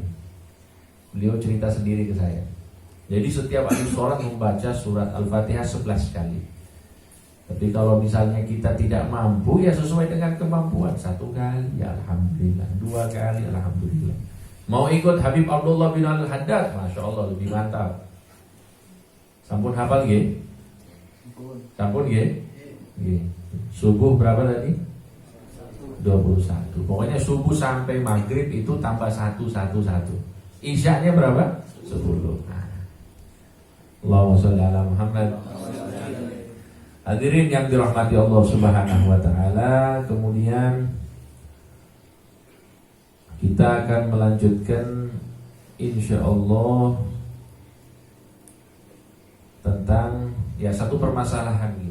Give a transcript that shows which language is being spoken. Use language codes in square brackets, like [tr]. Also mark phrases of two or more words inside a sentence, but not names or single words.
[id] Beliau cerita sendiri ke saya. Jadi setiap habis sholat membaca surat Al-Fatihah 11 kali. Tapi kalau misalnya kita tidak mampu, ya sesuai dengan kemampuan. 1 kali, ya alhamdulillah. 2 kali, alhamdulillah. Mau ikut Habib Abdullah bin Al-Haddad, [ar] ما شاء الله [id] lebih mantap. [jv] Sampun hafal nggih? Sampun nggih? Nggih. [id] Subuh berapa tadi? 21. Pokoknya subuh sampai maghrib itu tambah 1. Isyaknya berapa? 10. Nah. [ar] اللهم صل على محمد. [id] Hadirin yang dirahmati [ar] الله سبحانه وتعالى, [id] kemudian kita akan melanjutkan insyaallah tentang satu permasalahan ini.